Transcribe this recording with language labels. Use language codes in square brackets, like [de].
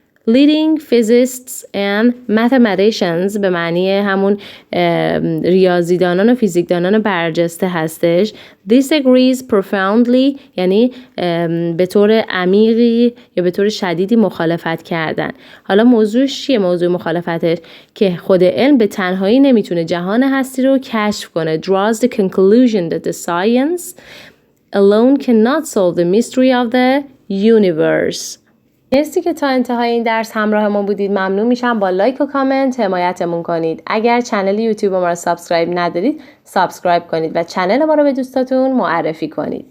[en] leading physicists and mathematicians [fa] به معنی همون ریاضیدانان و فیزیکدانان برجسته هستش. [en] disagrees profoundly [fa] یعنی به طور عمیقی یا به طور شدیدی mخالفت کردن. حالا موضوعش چیه؟ موضوع مخالفتش که خود علم به تنهایی نمیتونه جهان هستی رو کشف کنه. [en] draws the conclusion that the science alone cannot solve the mystery of the universe. [fa] مرسی که تا انتهای این درس همراه ما بودید. ممنون میشم با لایک و کامنت حمایتمون کنید. اگر کانال یوتیوب ما رو سابسکرایب ندارید سابسکرایب کنید و کانال ما رو به دوستاتون معرفی کنید.